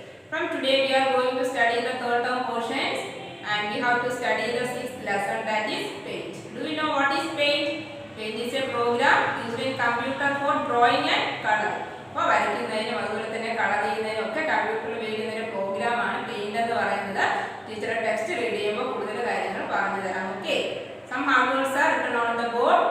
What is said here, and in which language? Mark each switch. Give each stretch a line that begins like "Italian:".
English: From today we are going to study the third term portions and we have to study the sixth lesson, that is paint. Do you know what is paint? Paint is a program used in computer for drawing and color.
Malayalam: അപ്പോൾ വരയ്ക്കുന്നതിനും അതുപോലെ തന്നെ colour ചെയ്യുന്നതിനും ഒക്കെ കമ്പ്യൂട്ടറിൽ ഉപയോഗിക്കുന്ന ഒരു പ്രോഗ്രാമാണ് paint എന്ന് പറയുന്നത്. ടീച്ചറെ ടെക്സ്റ്റ് റീഡ് ചെയ്യുമ്പോൾ കൂടുതൽ കാര്യങ്ങൾ പറഞ്ഞു തരാം. Okay.
English: Some hard words are written on the board.